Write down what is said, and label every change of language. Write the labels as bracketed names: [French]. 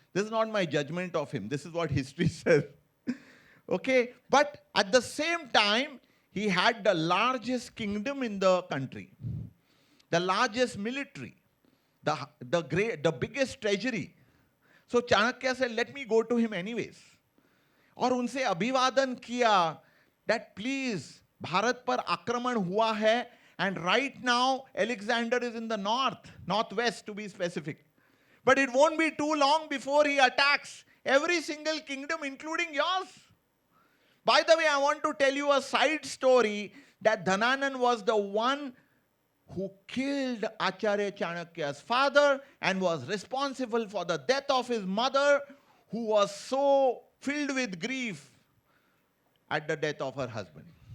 [English] This is not my judgment of him. This is what history says. Okay? But at the same time, he had the largest kingdom in the country, the largest military, the biggest treasury. So Chanakya said, let me go to him anyways. [Hindi] और उनसे अभिवादन किया [English] that please, [Hindi] Bharat पर आक्रमण हुआ है. [English] And right now, Alexander is in the northwest to be specific. But it won't be too long before he attacks every single kingdom, including yours. By the way, I want to tell you a side story that Dhananand was the one who killed Acharya Chanakya's father and was responsible for the death of his mother, who was so filled with grief at the death of her husband.